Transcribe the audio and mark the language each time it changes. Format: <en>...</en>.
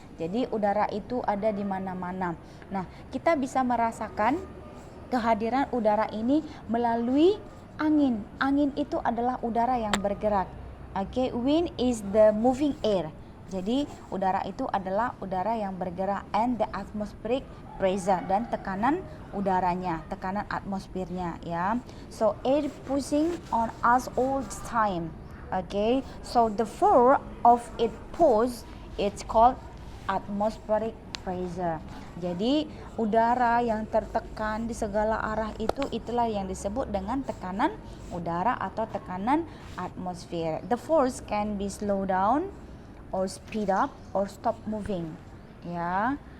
<id>Jadi udara itu ada di mana-mana. Nah, kita bisa merasakan kehadiran udara ini melalui angin. Angin itu adalah udara yang bergerak.</id> <en>Okay, wind is the moving air.</en> <id>Jadi udara itu adalah udara yang bergerak,</id> <en>and the atmospheric pressure,</en> <id>dan tekanan udaranya, tekanan atmosfernya ya.</id> <en>So air pushing on us all the time. Okay, so the force of it push, it's called atmospheric pressure.</en> <id>Jadi udara yang tertekan di segala arah itulah yang disebut dengan tekanan udara atau tekanan atmosfer.</id> <en>The force can be slow down or speed up or stop moving ya.</en>